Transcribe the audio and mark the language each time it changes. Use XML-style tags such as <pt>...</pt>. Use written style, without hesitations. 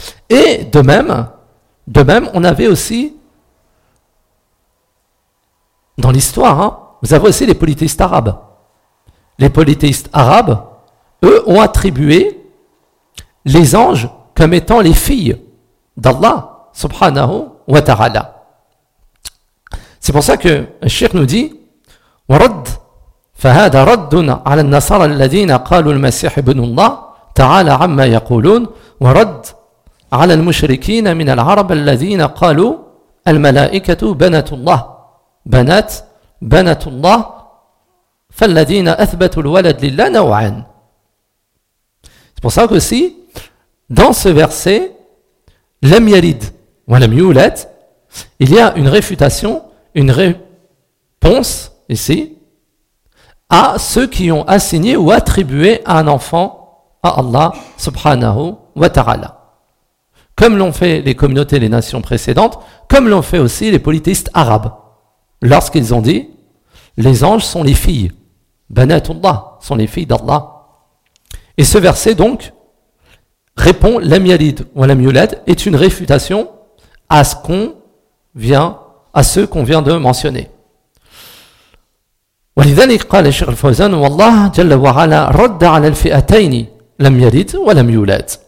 <fr>Et de même, on avait aussi, dans l'histoire, vous avez aussi les polythéistes arabes. Les polythéistes arabes, eux, ont attribué les anges comme étant les filles d'Allah subhanahu wa ta'ala. C'est pour ça que le cheikh nous dit</fr> <ar>ورد فهذا رد على النصارى الذين قالوا المسيح ابن الله تعالى عما يقولون ورد على المشركين من العرب الذين قالوا الملائكة بنات الله فالذين أثبتوا الولد لله نوعان.</ar> <fr>C'est pour ça qu'aussi dans ce verset</fr> <ar>لم يلد ولم يولد,</ar> <fr>il y a une réfutation, une réponse ici à ceux qui ont assigné ou attribué un enfant à Allah subhanahu wa ta'ala. Comme l'ont fait les communautés et les nations précédentes, comme l'ont fait aussi les polythéistes arabes. Lorsqu'ils ont dit, les anges sont les filles. Banatullah sont les filles d'Allah. Et ce verset donc, répond,</fr> <ar>lam yalid wa lam yulad,</ar> <fr>est une réfutation à ceux qu'on vient de mentionner.</fr> <ar>ولذلك قال الشيخ الفوزان والله جل وعلا رد على الفئتين لم يلد ولم يولد.</ar>